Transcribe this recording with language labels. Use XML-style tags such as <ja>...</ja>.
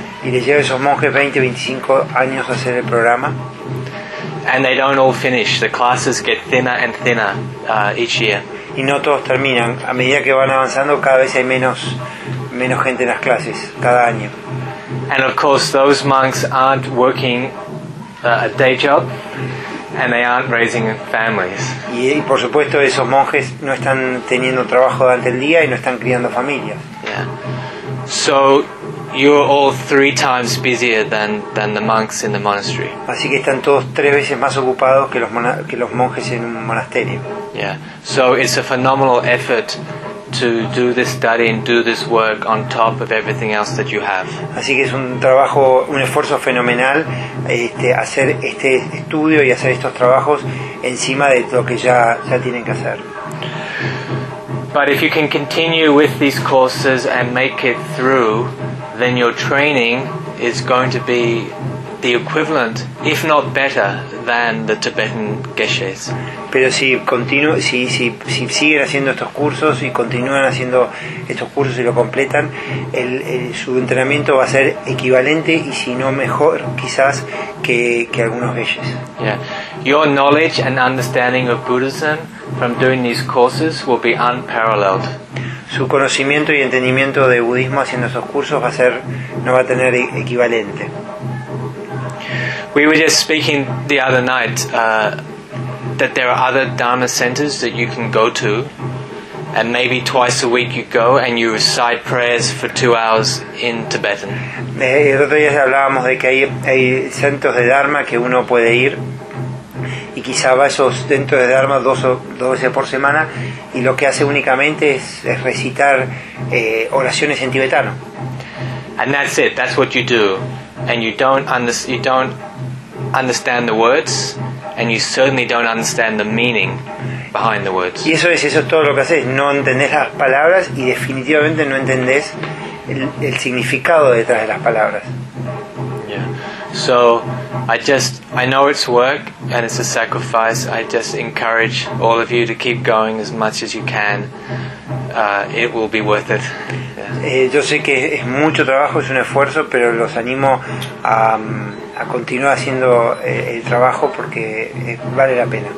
<es>Y les lleva a esos monjes 20-25 años a hacer el programa.</es> <en>And they don't all finish. The classes get thinner and thinner each year.</en> <es>Y no todos terminan. A medida que van avanzando, cada vez hay menos gente en las clases cada año.</es> <en>And of course, those monks aren't working a day job, and they aren't raising families.</en> <es>Y por supuesto, esos monjes no están teniendo trabajo durante el día y no están criando familias.</es> <en>Yeah. So you're all three times busier than the monks in the monastery.</en> <es>Así que están todos tres veces más ocupados que los monjes en un monasterio.</es> <en>Yeah. So it's a phenomenal effort to do this study and do this work on top of everything else that you have.</en> <es>Así que es un trabajo, un esfuerzo fenomenal, hacer este estudio y hacer estos trabajos encima de lo que ya tienen que hacer.</es> <en>But if you can continue with these courses and make it through, then your training is going to be the equivalent, if not better, than the Tibetan Geshes.</en> <es>Pero si siguen haciendo estos cursos y continúan haciendo estos cursos y lo completan, su entrenamiento va a ser equivalente y si no mejor quizás que algunos Geshes.</es> <en>Yeah. Your knowledge and understanding of Buddhism from doing these courses will be unparalleled.</en> <es>Su conocimiento y entendimiento de budismo haciendo estos cursos no va a tener equivalente.</es> <en>We were just speaking the other night that there are other Dharma centers that you can go to, and maybe twice a week you go and you recite prayers for 2 hours in Tibetan.</en> <es>El otro día hablábamos de que hay centros de Dharma que uno puede ir y quizá va a esos centros de Dharma dos veces por semana y lo que hace únicamente es recitar oraciones en tibetano.</es> <en>And that's it. That's what you do. And you don't understand the words, and you certainly don't understand the meaning behind the words.</en> <es>Y eso es todo lo que haces, no entendés las palabras y definitivamente no entendés el significado detrás de las palabras.</es> <en>Yeah. So I know it's work and it's a sacrifice. I just encourage all of you to keep going as much as you can. It will be worth it.</en> <es>Yo sé que es mucho trabajo, es un esfuerzo, pero los animo a continuar haciendo el trabajo porque vale la pena.</es>